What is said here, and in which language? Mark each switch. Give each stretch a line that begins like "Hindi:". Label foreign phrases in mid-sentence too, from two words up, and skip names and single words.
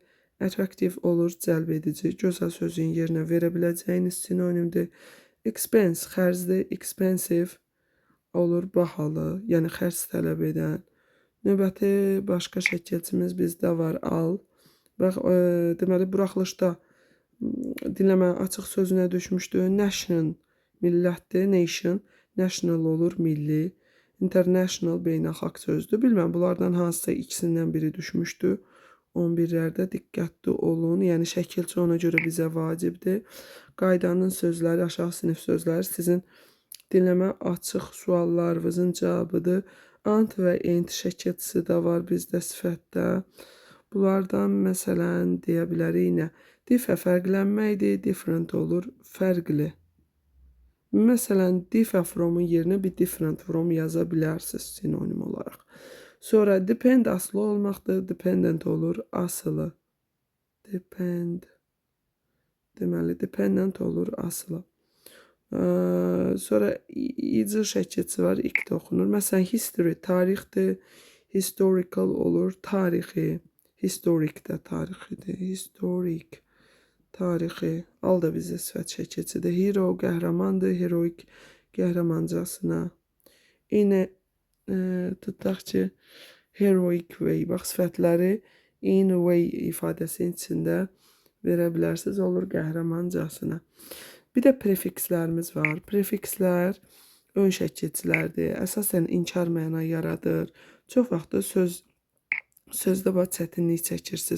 Azerbaijani: Attractive olur, cəlb edici. Gözəl sözün yerinə verə biləcəyiniz sinonimdir. Expense xərcdir, expensive olur, bahalı, yəni xərc tələb edən. Növbəti başqa şəkilçimiz bizdə var, al. Bax, deməli, buraxılışda dinləmə açıq sözünə düşmüşdü. Nation, millətdir, nation, national olur, milli. International, beynəlxalq sözdür. Bilməm, bunlardan hansısa ikisindən biri düşmüşdü. 11-lərdə diqqətli olun. Yəni, şəkilçi ona görə bizə vacibdir. Qaydanın sözləri, aşağı sinif sözləri sizin dinləmə açıq suallarınızın cavabıdır. Ant və ent şəkilçisi də var bizdə sifətdə. Bunlardan məsələn deyə bilərik nə? Diffə fərqlənməkdir, different olur, fərqli. Məsələn,
English: differ from-
Azerbaijani: un yerinə bir
English: different from
Azerbaijani: yaza bilərsiniz sinonim olaraq. Sonra depend asılı olmaqdır, dependent olur, asılı. Depend. Deməli, dependent olur, asılı. Sonra icra şəkilçisi var, ikdə oxunur. Məsələn, history tarixdir, historical olur, tarixi. Historic də tarixidir, historic, tarixi. Al da bizə sifət şəkilçisidir. Hero qəhrəmandır, heroic qəhrəmancasına. Yenə tutaq ki,
English: heroic way.
Azerbaijani: Bax, sifətləri
English: in way
Azerbaijani: ifadəsinin içində verə bilərsiniz, olur qəhrəmancasına. Bir də prefikslərimiz var. Prefikslər ön şəkilçilərdir. Əsasən inkar məna yaradır. Çox vaxt sözdə çətinlik çəkirsiniz.